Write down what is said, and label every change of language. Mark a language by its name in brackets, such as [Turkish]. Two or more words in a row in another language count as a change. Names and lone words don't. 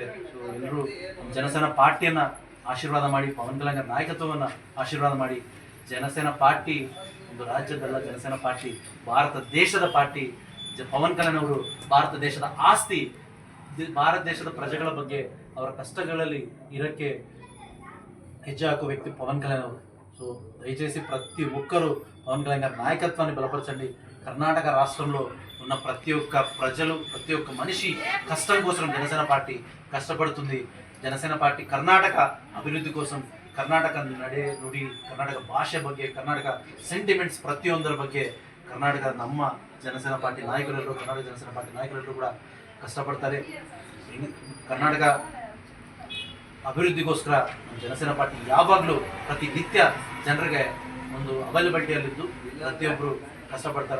[Kannada] ಸೊ ಎಲ್ಲರೂ ನಮ್ಮ ಜನಸೇನಾ ಪಾರ್ಟಿಯನ್ನು ಆಶೀರ್ವಾದ ಮಾಡಿ, ಪವನ್ ಕಲ್ಯಾಣ್ ನಾಯಕತ್ವವನ್ನು ಆಶೀರ್ವಾದ ಮಾಡಿ. ಜನಸೇನಾ ಪಾರ್ಟಿ ಒಂದು ರಾಜ್ಯದಲ್ಲ, ಜನಸೇನಾ ಪಾರ್ಟಿ ಭಾರತ ದೇಶದ ಪಾರ್ಟಿ. ಪವನ್ ಕಲ್ಯಾಣ್ ಅವರು ಭಾರತ ದೇಶದ ಆಸ್ತಿ. ಭಾರತ ದೇಶದ ಪ್ರಜೆಗಳ ಬಗ್ಗೆ, ಅವರ ಕಷ್ಟಗಳಲ್ಲಿ ಇರೋಕ್ಕೆ ಹೆಜ್ಜೆ ಹಾಕುವ ವ್ಯಕ್ತಿ ಪವನ್ ಕಲ್ಯಾಣ್ ಅವರು. [Telugu] సో దయచేసి ప్రతి ఒక్కరూ పవన్ కళ్యాణ్ గారి నాయకత్వాన్ని బలపరచండి. కర్ణాటక రాష్ట్రంలో ఉన్న ప్రతి ఒక్క ప్రజలు, ప్రతి ఒక్క మనిషి కష్టం కోసం జనసేన పార్టీ కష్టపడుతుంది. జనసేన పార్టీ కర్ణాటక అభివృద్ధి కోసం, [Kannada] ಕರ್ನಾಟಕ ನಡೆ ನುಡಿ, ಕರ್ನಾಟಕ ಭಾಷೆ ಬಗ್ಗೆ, ಕರ್ನಾಟಕ ಸೆಂಟಿಮೆಂಟ್ಸ್ ಪ್ರತಿಯೊಂದರ ಬಗ್ಗೆ ಕರ್ನಾಟಕ ನಮ್ಮ ಜನಸೇನಾ ಪಾರ್ಟಿ ನಾಯಕರೆಲ್ಲರೂ, ಕರ್ನಾಟಕ ಜನಸೇನಾ ಪಾರ್ಟಿ ನಾಯಕರೆಲ್ಲರೂ ಕೂಡ ಕಷ್ಟಪಡ್ತಾರೆ. ಕರ್ನಾಟಕ ಅಭಿವೃದ್ಧಿಗೋಸ್ಕರ ನಮ್ಮ ಜನಸೇನಾ ಪಾರ್ಟಿ ಯಾವಾಗಲೂ ಪ್ರತಿನಿತ್ಯ ಜನರಿಗೆ ಒಂದು ಅವೈಲಬಿಲಿಟಿಯಲ್ಲಿದ್ದು ಪ್ರತಿಯೊಬ್ಬರು ಕಷ್ಟಪಡ್ತಾರೆ.